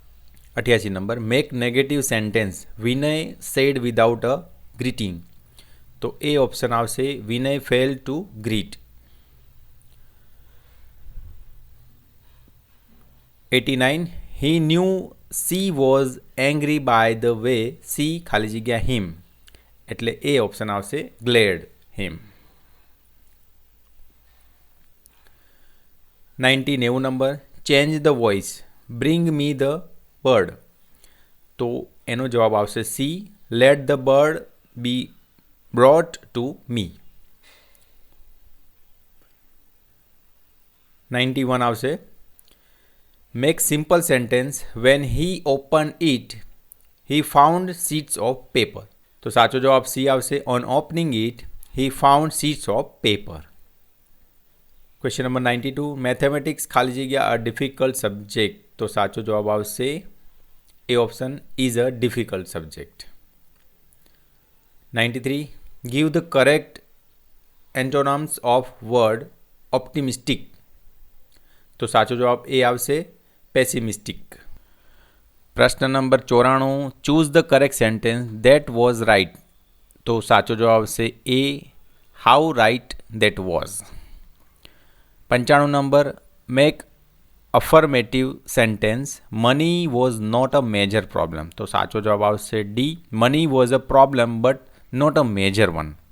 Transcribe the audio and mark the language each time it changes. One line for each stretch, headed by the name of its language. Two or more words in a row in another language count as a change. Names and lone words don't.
English: 88 number, make negative sentence Vinay said without a greeting.
Gujarati: તો એ ઓપ્શન આવશે
English: Vinay fail to greet. 89 he knew she was angry by the way she
Gujarati: ખાલી જગ્યા
English: him,
Gujarati: એટલે એ ઓપ્શન આવશે
English: glared him. 90 નંબર change the voice bring me the bird,
Gujarati: તો એનો જવાબ આવશે
English: C let the bird be brought to me. 91 આવશે make simple sentence when he opened it he found sheets of paper,
Gujarati: તો સાચો જવાબ C આવશે
English: on opening it he found sheets of paper. question number 92 mathematics
Gujarati: ખાલી જગ્યા
English: a difficult subject,
Gujarati: તો સાચો જવાબ આવશે એ
English: option is a difficult subject. 93 give the correct antonyms of word optimistic,
Gujarati: તો સાચો જવાબ એ આવશે પેસિમિસ્ટિક.
English: પ્રશ્ન number 94 choose the correct sentence that was right,
Gujarati: તો સાચો જવાબ આવશે એ
English: how right that was. 95 number make affirmative sentence money was not a major problem,
Gujarati: તો સાચો જવાબ આવશે
English: D money was a problem but not a major one.